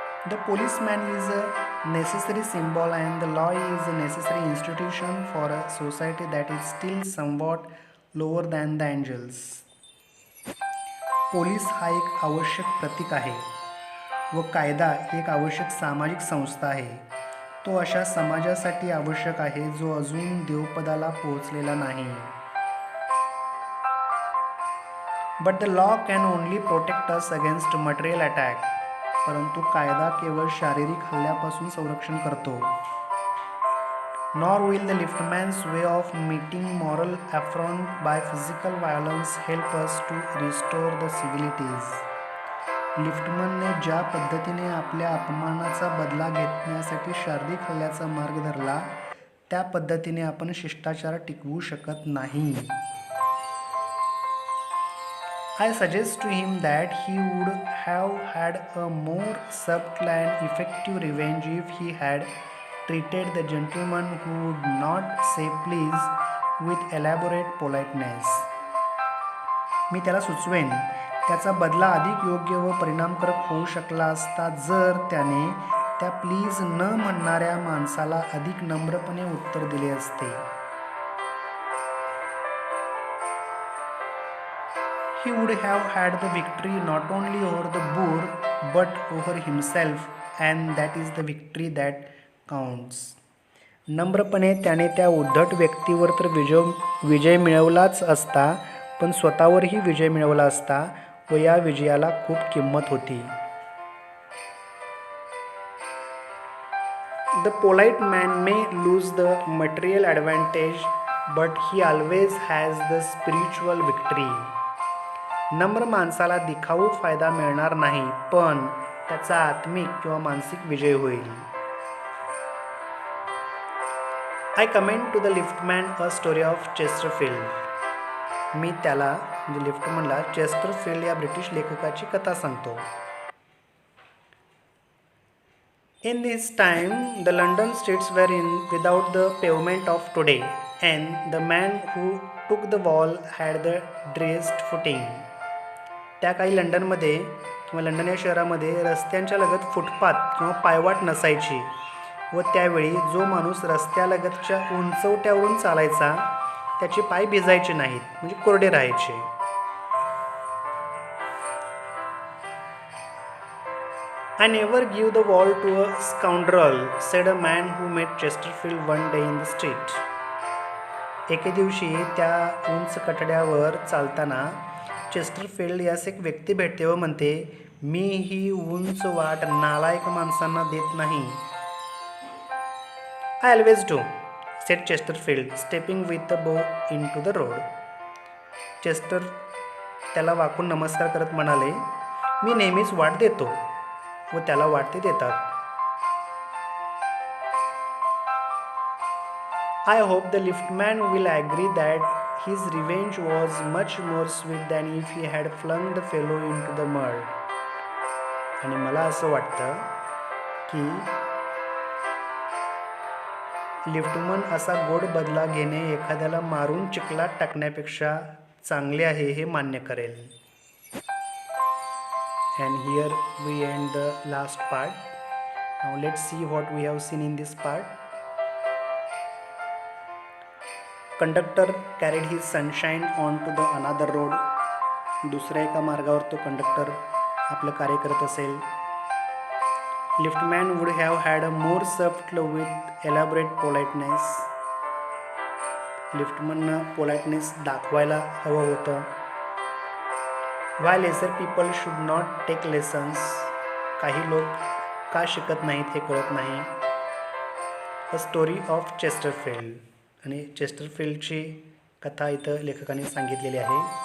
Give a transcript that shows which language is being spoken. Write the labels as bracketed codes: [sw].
[en] The policeman is a necessary symbol and the law is a necessary institution for a society that is still somewhat lower than the angels. [mr] Police हा एक आवश्यक प्रतीक आहे व कायदा ही एक आवश्यक सामाजिक संस्था आहे. तो अशा समाजासाठी आवश्यक आहे जो अजून देवपदाला पोहोचलेला नाही. [en] But the law can only protect us against material attack. [mr] परंतु कायदा केवळ शारीरिक हल्ल्यापासून संरक्षण करतो. [en] Nor will the liftman's way of meeting moral affront by physical violence help us to restore the civilities. [mr] लिफ्टमनने ज्या पद्धतीने आपल्या अपमानाचा बदला घेण्यासाठी शारीरिक हल्ल्याचा मार्ग धरला, त्या पद्धतीने आपण शिष्टाचार टिकवू शकत नाही. [en] I suggest to him that he would have had a more subtle and effective revenge if he had treated the gentleman who would not say please with elaborate politeness. [mr] मी त्याला सुचवेन, त्याचा बदला अधिक योग्य व परिणामकारक होऊ शकला असता जर त्याने त्या प्लीज न म्हणणाऱ्या माणसाला अधिक नम्रपणे उत्तर दिले असते. [en] He would have had the victory not only over the boor but over himself, and that is the victory that counts. [mr] नम्रपणे त्याने त्या उद्धट व्यक्तीवर तर विजय मिळवलाच असता, पण स्वतःवरही विजय मिळवला असता व या विजयाला खूप किंमत होती. [en] The polite man may lose the material advantage, but he always has the spiritual victory. [mr] नम्र माणसाला दिखाऊ फायदा मिळणार नाही, पण त्याचा आत्मिक किंवा मानसिक विजय होईल. [en] I comment to the liftman a story of Chesterfield. [mr] मी त्याला म्हणजे लिफ्टमॅनला चेस्टरफील्ड या ब्रिटिश लेखकाची कथा सांगतो. [en] In this time, the London streets were without the pavement of today, and the man who took the wall had the dreariest footing. [mr] त्या काही लंडनमध्ये किंवा लंडन या शहरामध्ये रस्त्यांच्या लगत फुटपाथ किंवा पायवाट नसायची व त्यावेळी जो माणूस रस्त्यालगतच्या उंचवट्यावरून चालायचा त्याचे पाय भिजायचे नाहीत, म्हणजे कोरडे राहायचे. [en] I never give the wall to a scoundrel, said a man who met Chesterfield one day in the street. [mr] एके दिवशी त्या उंच कठड्यावर चालताना चेस्टरफील्ड यास एक व्यक्ती भेटते व म्हणते, मी ही उंच वाट नालायक माणसांना देत नाही. [en] I always do, said Chesterfield, stepping with the bow into the road. [mr] Chester त्याला वाकून नमस्कार करत म्हणाले, मी नेहमीच वाट देतो व त्याला वाट ते देतात. [en] I hope the liftman will agree that his revenge was much more sweet than if he had flung the fellow into the mud. [mr] आणि मला असं वाटतं की लिफ्टमन असा गोड बदला घेणे एखाद्याला मारून चिखलात टाकण्यापेक्षा चांगले आहे हे मान्य करेल. [en] And here we end the last part. Now let's see what we have seen in this part. Conductor carried his sunshine on to the another road. [mr] दुसऱ्या एका मार्गावर तो कंडक्टर आपलं कार्य करत असेल. [en] Liftman would have had a more subtle with elaborate politeness. [mr] लिफ्टमननं politeness दाखवायला हवं होतं. [en] Why lesser people should not take lessons. [mr] काही लोक का शिकत नाहीत हे कळत नाही. [en] A story of Chesterfield. [mr] आणि चेस्टरफील्डची कथा इथं लेखकाने सांगितलेली आहे.